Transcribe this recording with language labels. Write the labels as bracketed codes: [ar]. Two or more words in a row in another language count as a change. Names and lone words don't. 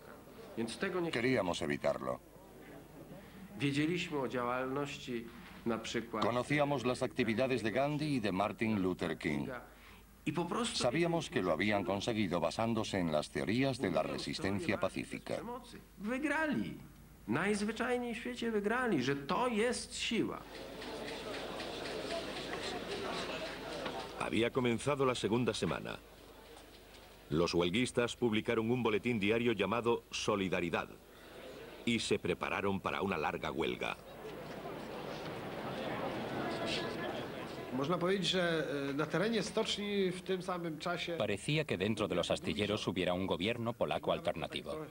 [es] Queríamos evitarlo. Conocíamos las actividades de Gandhi y de Martin Luther King. Sabíamos que lo habían conseguido basándose en las teorías de la resistencia pacífica. [pl] Najzwyczajniej w świecie wygrali, że to jest siła. [es] Había comenzado la segunda semana. Los huelguistas publicaron un boletín diario llamado Solidaridad y se prepararon para una larga huelga. Parecía que dentro de los astilleros hubiera un gobierno polaco alternativo.